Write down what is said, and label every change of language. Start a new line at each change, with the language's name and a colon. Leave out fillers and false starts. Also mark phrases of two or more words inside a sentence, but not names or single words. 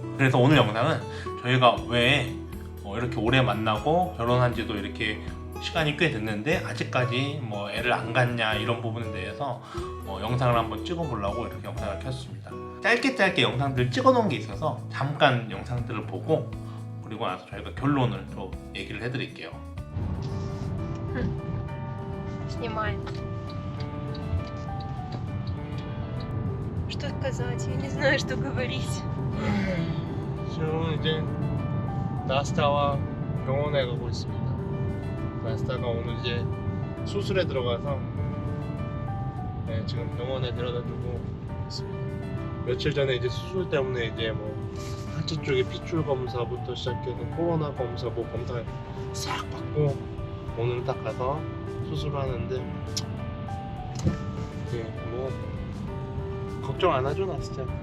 Korean: 그래서 오늘 영상은 저희가 왜 이렇게 오래 만나고 결혼한 지도 이렇게 시간이 꽤 됐는데 아직까지 뭐 애를 안 갖냐 이런 부분에 대해서 영상을 한번 찍어보려고 이렇게 영상을 켰습니다. 짧게 영상들 찍어놓은 게 있어서 잠깐 영상들을 보고 그리고 나서 저희가 결론을 또 얘기를 해드릴게요.
Russian: Снимает. Что сказать? Я не знаю, что говорить.
Korean: 지금 이제 나스타와 병원에 가고 있습니다. 나스타가 오늘 이제 수술에 들어가서 지금 병원에 데려다주고 있습니다. 며칠 전에 이제 수술 때문에 이제 뭐 하체 쪽에 피출 검사부터 시작해서 코로나 검사 뭐 검사 싹 받고 오늘 딱 가서 수술을 하는데 뭐 걱정 안 하죠 나스타.